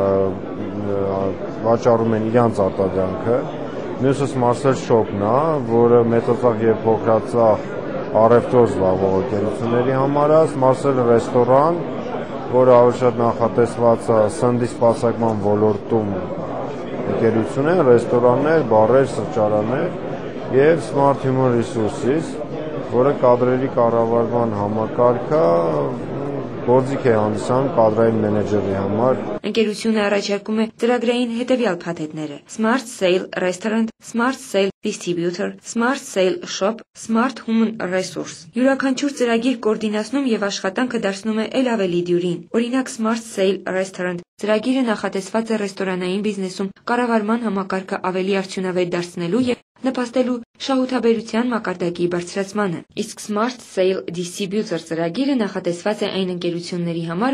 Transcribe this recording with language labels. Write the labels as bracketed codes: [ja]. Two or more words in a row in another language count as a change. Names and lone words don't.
[hy] վաճառում են իրենց արտադրանքը, մյուսը Smart Cell Shop-ն է, որը մեծածախ եւ փոքրածախ առևտրով զբաղվող ընկերությունների համար է, Smart Cell ռեստորան, որը ավելի շատ նախատեսված է սննդի սպասարկման ոլորտում ընկերություն են, ռեստորաններ, բարեր, սրճարաններ եւ Smart Human Resources, որը կադրերի կառավարման համակարգ է, գործիք է հանդիսանում կադրային մենեջերի համար։ Ընկերությունը առաջարկում է ծրագրային հետևյալ փաթեթները. Smart Sale Restaurant, Smart Sale Distributor, Smart Sale Shop, Smart Human Resource։ Յուրաքանչյուր ծրագիր կոորդինացնում եւ աշխատանքը դարձնում է ել ավելի դյուրին։ Օրինակ Smart Sale Restaurant ծրագիրը նախատեսված է ռեստորանային բիզնեսում կառավարման համակարգը ավելի արդյունավետ դարձնելու եւ նպաստելու շահութաբերության մակարդակի բարձրացմանը։ Իսկ Smart Sale Distributor ծրագիրը նախատեսված է այն ընկերությունների համար,